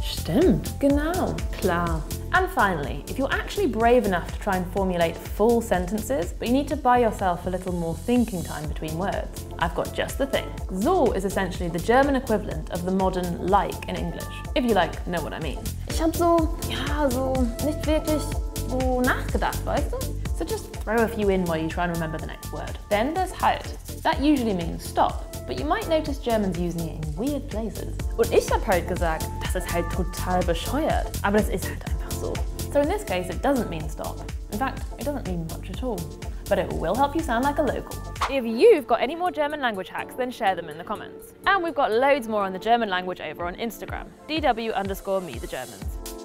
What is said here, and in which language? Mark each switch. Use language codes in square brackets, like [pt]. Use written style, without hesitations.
[de] Stimmt, genau, klar. [en] And finally, if you're actually brave enough to try and formulate full sentences, but you need to buy yourself a little more thinking time between words, I've got just the thing. So is essentially the German equivalent of the modern like in English, if you know what I mean. [de] Ich hab so nicht wirklich nachgedacht, weißt du? [en] So just throw a few in while you try and remember the next word. Then there's halt. That usually means stop, but you might notice Germans using it in weird places. [de] Und ich hab halt gesagt, das ist halt total bescheuert, aber das ist halt einfach so. [en] So in this case, it doesn't mean stop. In fact, it doesn't mean much at all. But it will help you sound like a local. If you've got any more German language hacks, then share them in the comments. And we've got loads more on the German language over on Instagram, DW_me the Germans.